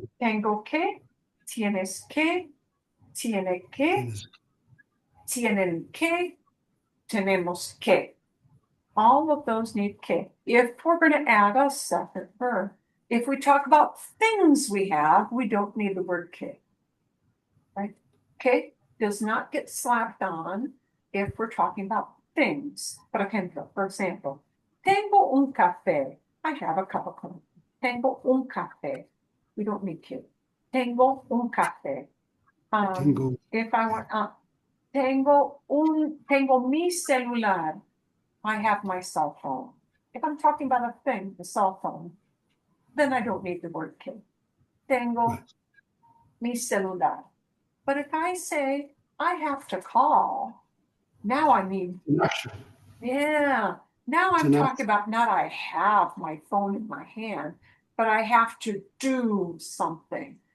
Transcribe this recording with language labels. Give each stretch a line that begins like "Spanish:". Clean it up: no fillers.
Spanish: Tengo que, tienes que, tiene que, tienen que, tenemos que.
English: All of those need que. If we're going to add a second verb, if we talk about things we have, we don't need the word que. Right? Que does not get slapped on if we're talking about things. For example,
Spanish: tengo un café.
English: I have a cup of coffee.
Spanish: Tengo un café.
English: We don't need que.
Spanish: Tengo un café. Tengo.
English: If I want,
Spanish: tengo mi celular.
English: I have my cell phone. If I'm talking about a thing, the cell phone, then I don't need the word que.
Spanish: Tengo mi celular.
English: But if I say I have to call, now I need, yeah, now I'm talking about not I have my phone in my hand, but I have to do something.